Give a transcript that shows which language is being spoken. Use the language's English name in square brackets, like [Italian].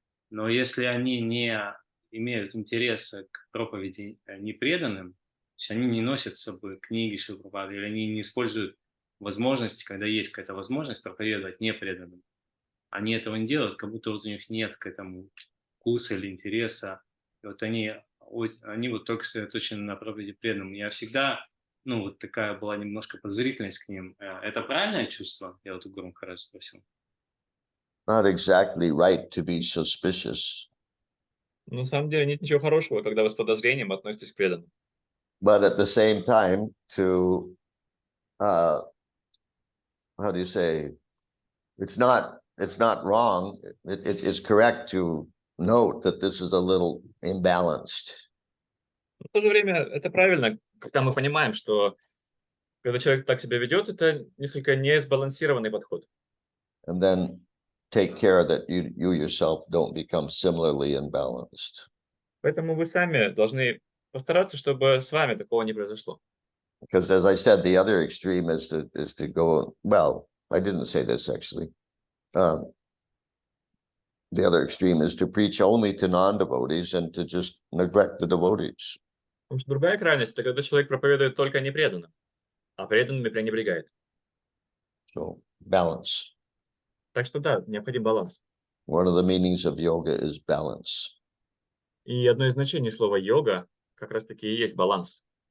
[Russian] Но если они не имеют интереса к проповеди непреданным, то есть они не носят с собой книги Шрилы Прабхупады, или они не используют возможности, когда есть какая-то возможность проповедовать непреданным, они этого не делают, как будто у них нет к этому вкуса или интереса. И они только сосредоточены на проповеди преданным. Я всегда, такая была немножко подозрительность к ним. Это правильное чувство? Я у Гуру Махараджа спросил. [English] Not exactly right to be suspicious. [Russian] На самом деле нет ничего хорошего, когда вы с подозрением относитесь к преданным. [English] But at the same time, how do you say? It's not wrong. It's correct to note that this is a little imbalanced. [Russian] Но в то же время это правильно, когда мы понимаем, что когда человек так себя ведет, это несколько несбалансированный подход. [English] And then take care that you yourself don't become similarly imbalanced. [Russian] Поэтому вы сами должны постараться, чтобы с вами такого не произошло. [English] Because as I said, the other extreme is to go, well, I didn't say this actually. The other extreme is to preach only to non-devotees and to just neglect the devotees. [Russian] Потому что другая крайность – это когда человек проповедует только непреданным, а преданными пренебрегает. [English] So balance. [Russian] Так что да, необходим баланс. [English] One of the meanings of yoga is balance. [Russian] И одно из значений слова йога как раз-таки и есть баланс.